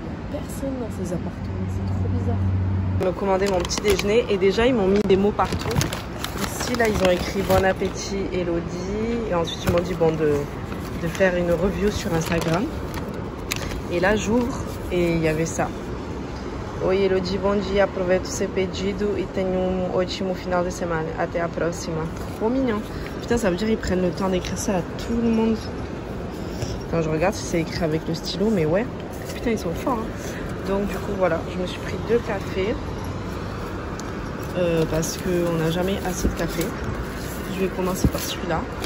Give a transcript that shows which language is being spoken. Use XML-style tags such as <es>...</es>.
<fr>Personne dans ces appartements, c'est trop bizarre. Je me commandais mon petit déjeuner et déjà ils m'ont mis des mots partout. Ici là ils ont écrit bon appétit Elodie et ensuite ils m'ont dit bon de faire une review sur Instagram. Et là j'ouvre et il y avait ça.</fr> <pt>Oi Elodie, bom dia, aproveita o seu pedido e tenha ótimo final de semana. Até a próxima.</pt> <fr>Trop mignon. Putain, ça veut dire qu'ils prennent le temps d'écrire ça à tout le monde. Quand je regarde si c'est écrit avec le stylo, mais ouais. Putain, ils sont forts. Hein. Donc du coup, voilà, je me suis pris 2 cafés. Parce qu'on n'a jamais assez de café. Je vais commencer par celui-là.</fr>